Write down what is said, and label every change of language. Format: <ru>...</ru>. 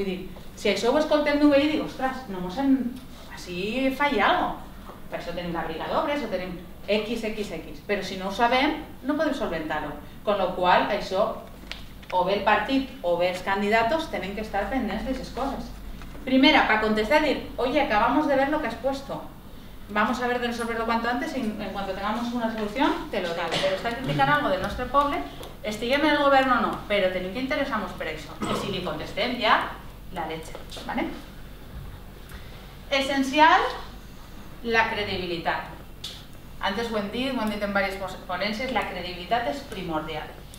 <ca>Vull dir, si això ho escoltem d'un veí, dic, ostres, no mos hem... Així falla alguna cosa. Per això tenim la briga d'obres, o tenim XXX, però si no ho sabem, no podem solventar-ho.</ca> <es>Con lo</es> <ca>qual, això, o bé el partit o bé els candidats tenen que estar pendents d'aquestes coses.</ca> <es>Primera, para contestar, decir, oye, acabamos de ver lo que has puesto. Vamos a ver de resolverlo cuanto antes y en cuanto tengamos una solución, te lo digo. Pero está criticando algo de nuestro pueblo</es> <ca>estiguem en el govern o no, però tenim que interessar-nos per això. I si li contestem ja,</ca> <es>la leche. ¿Vale?</es> <ca>Essencial, la credibilitat. Antes ho hem dit en diverses ponències, la credibilitat és primordial.</ca>